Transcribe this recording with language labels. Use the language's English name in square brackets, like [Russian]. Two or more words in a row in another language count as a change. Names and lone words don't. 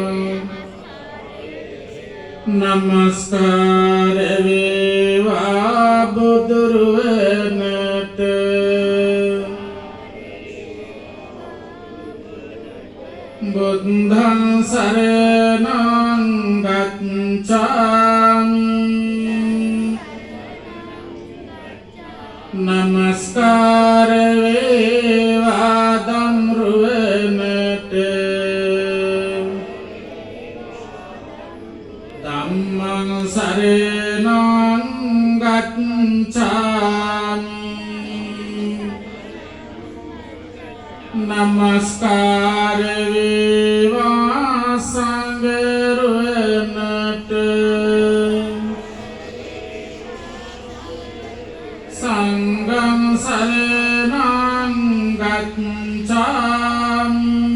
[Sinhala] නමස්කාර වේවා බුදුරුවනට [Pali] බුද්ධං සරණං ගච්ඡාමි. [Sinhala] නමස්කාර වේවා ධම්රුවනට [Pali] ධම්මං සරණං ගච්ඡාමි. [Sinhala] නමස්කාර වේවා සංඝරුවනට [Pali] සංඝං සරණං ගච්ඡාමි.